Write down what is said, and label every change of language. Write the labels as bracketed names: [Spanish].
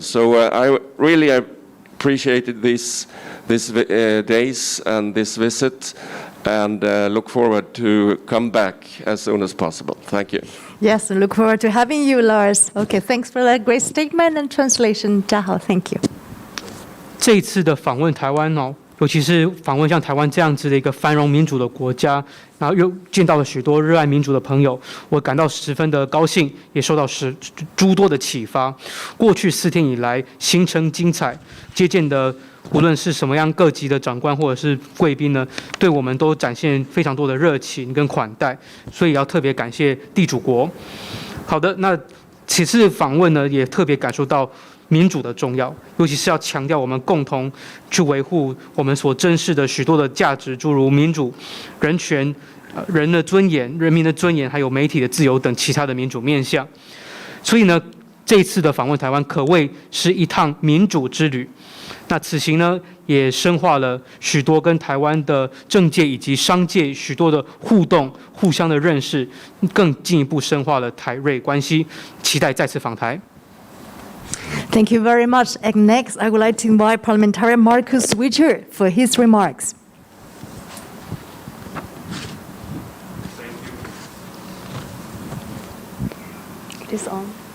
[English] So I really appreciated these days and this visit, and look forward to come back as soon as possible. Thank you. Yes, and look forward to having you, Lars. Okay, thanks for that great statement and translation, 嘉豪. Thank you. [Chinese] 这一次的访问台湾尤其是访问像台湾这样子的一个繁荣民主的国家，然后又见到了许多热爱民主的朋友，我感到十分的高兴，也受到诸多的启发。过去4天以来，行程精彩，接见的无论是什么样各级的长官或者是贵宾呢，对我们都展现非常多的热情跟款待，所以要特别感谢地主国。好的，那此次访问呢，也特别感受到民主的重要，尤其是要强调我们共同去维护我们所珍视的许多的价值，诸如民主、人权、人的尊严、人民的尊严，还有媒体的自由等其他的民主面向。所以呢，这一次的访问台湾可谓是一趟民主之旅。那此行呢，也深化了许多跟台湾的政界以及商界许多的互动、互相的认识，更进一步深化了台瑞关系。期待再次访台。 [English] Thank you very much. And next, I would like to invite Parliamentarian Markus Switcher for his remarks. It is on.